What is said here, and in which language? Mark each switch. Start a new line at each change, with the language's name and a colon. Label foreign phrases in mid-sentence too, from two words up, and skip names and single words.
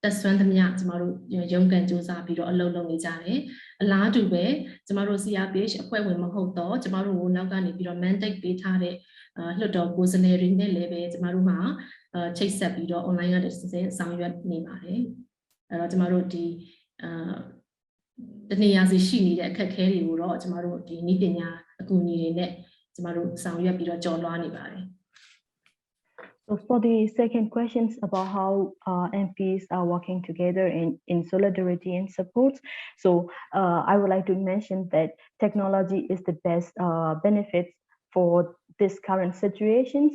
Burmese: တက်ဆွမ်းသမျှကျမတို့ရုန်းကန်စူးစမ်းပြီးတော့အလုပ်လုပ်နေကြတယ်အလားတူပဲကျမတို့ CRPH အဖွဲ့ဝင်မဟုတ်တော့ကျမတို့ကိုနောက်ကနေပြီးတော့ mandate ပေးထားတဲ့လွှတ်တော်ကိုယ်စားလှယ်တွေနဲ့လည်းပဲကျမတို့မှာချိတ်ဆက်ပြီးတော့ online ကတည်းကဆောင်ရွက်နေပါတယ်အဲ့တော့ကျမတို့ဒီတနေရာစီရှိနေတဲ့အခက်အခဲတွေကိုတော့ကျမတို့ဒီနည်းပညာအကူအညီတွေနဲ့ကျမတို့ဆောင်ရွက်ပြီးတော့ကြော်လွှားနေပါတယ်
English: So for the second questions about how MPs are working together in solidarity and support, so I would like to mention that technology is the best benefit for this current situations.